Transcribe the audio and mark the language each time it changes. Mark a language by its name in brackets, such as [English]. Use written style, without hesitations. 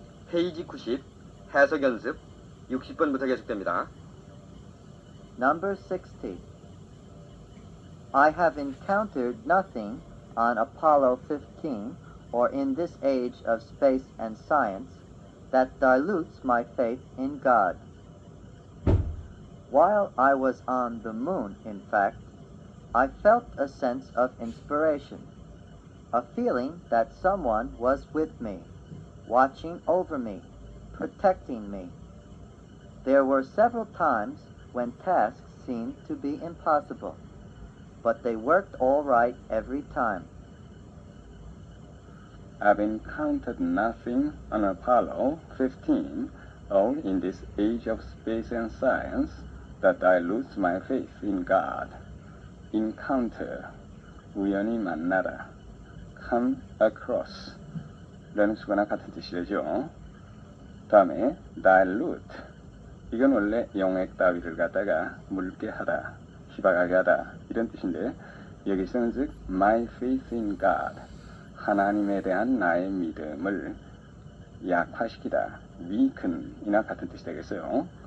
[Korean] 페이지 90, 해석 연습 60번부터 계속됩니다. [English] Number 60. I have encountered nothing on Apollo 15 or in this age of space and science that dilutes my faith in God. While I was on the moon, in fact, I felt a sense of inspiration, a feeling that someone was with me, watching over me, protecting me. There were several times when tasks seemed to be impossible, but they worked all right every time. I've encountered nothing on Apollo 15 or in this age of space and science that dilutes my faith in God. [Korean] Encounter, 우연히 만나다. [English] come across, [Korean] 라는 수거나 같은 뜻이 되죠. 다음에 dilute, 이건 원래 용액 따위를 갖다가 묽게 하다, 희박하게 하다 이런 뜻인데 여기서는 즉 [English] my faith in God, [Korean] 하나님에 대한 나의 믿음을 약화시키다, weaken 이나 같은 뜻이 되겠어요.